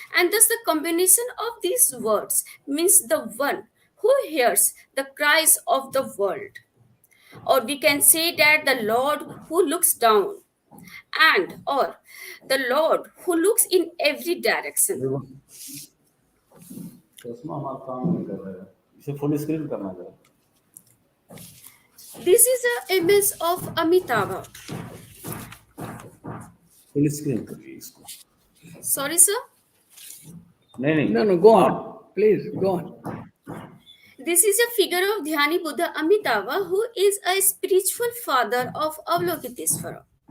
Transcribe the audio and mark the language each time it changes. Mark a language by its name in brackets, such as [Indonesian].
[English] And thus the combination of these words means the one who hears the cries of the world. Or we can say that the Lord who looks down, and or the Lord who looks in every direction. [Hindi] चश्मा हमारा काम नहीं कर रहा है, इसे full screen करना है। [English] This is an image of Amitabha. [Hindi] Full screen करिए इसको। [English] Sorry, sir. [Hindi] नहीं [English] No, go on. Please, go on. This is a figure of Dhyani Buddha Amitabha, who is a spiritual father of Avalokitesvara.